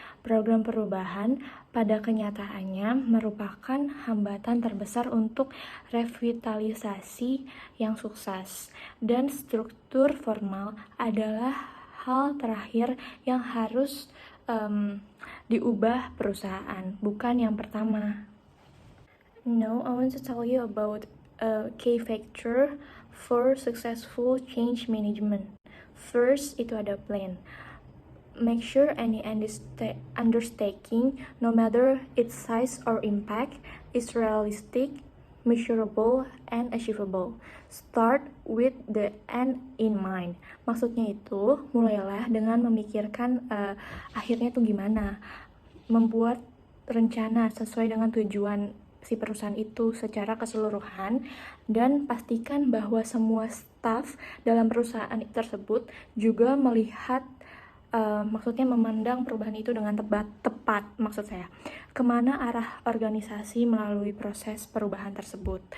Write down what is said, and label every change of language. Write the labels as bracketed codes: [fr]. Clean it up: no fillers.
[id] Program perubahan pada kenyataannya merupakan hambatan terbesar untuk revitalisasi yang sukses. Dan struktur formal adalah hal terakhir yang harus diubah perusahaan, bukan yang pertama. [en] Now, I want to tell you about a key factor for successful change management. First, [id] itu ada [en] plan. Make sure any undertaking, no matter its size or impact, is realistic, measurable, and achievable. Start with the end in mind. [id] Maksudnya itu, mulailah dengan memikirkan akhirnya itu gimana. Membuat rencana sesuai dengan tujuan si perusahaan itu secara keseluruhan, dan pastikan bahwa semua staf dalam perusahaan tersebut juga melihat maksudnya memandang perubahan itu dengan tepat maksud saya, kemana arah organisasi melalui proses perubahan tersebut.